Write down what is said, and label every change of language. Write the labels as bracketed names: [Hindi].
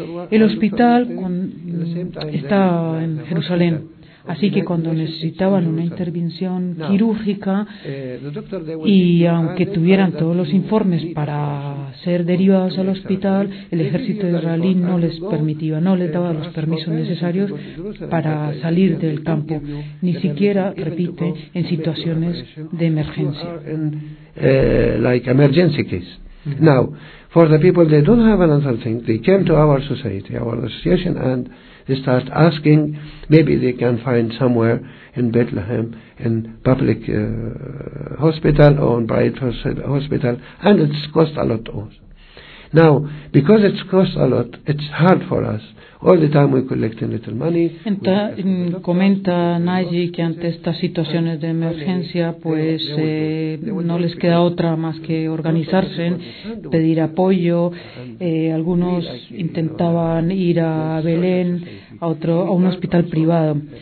[Spanish] El hospital está en Jerusalén, así que cuando necesitaban una intervención quirúrgica, y aunque tuvieran todos los informes para ser derivados al hospital, el ejército israelí no les permitía, no les daba los permisos necesarios para salir del campo, ni siquiera, repite, en situaciones de emergencia. [English] Like emergency case. Now, for the people that don't have another thing, they came to our society, our association, and they start asking, maybe they can find somewhere in Bethlehem, in public hospital or in private hospital, and it's cost a lot also. Now, because it's cost a lot, it's hard for us. All the time we collect a little money. [Spanish] Comenta Nagy que ante estas situaciones de emergencia, pues no les queda otra más que organizarse, pedir apoyo. Algunos intentaban ir a Belén, a un hospital privado.